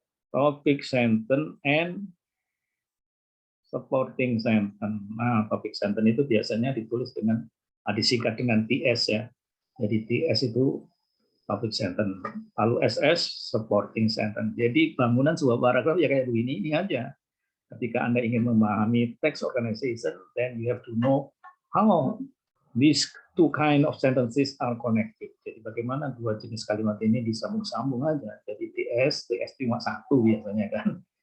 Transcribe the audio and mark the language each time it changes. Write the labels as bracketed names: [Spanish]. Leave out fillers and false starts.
[English] Topic sentence and supporting sentence. [Indonesian] Nah, topic sentence itu biasanya ditulis dengan disingkat dengan TS ya. Jadi TS itu topic sentence. Lalu SS supporting sentence. Jadi bangunan sebuah paragraf ya kayak begini ini aja. Ketika Anda ingin memahami [English] text organization, then you have to know how these two kind of sentences are connected. [Indonesian] Jadi bagaimana dua jenis kalimat ini disambung-sambung aja. Jadi TS cuma satu biasanya kan.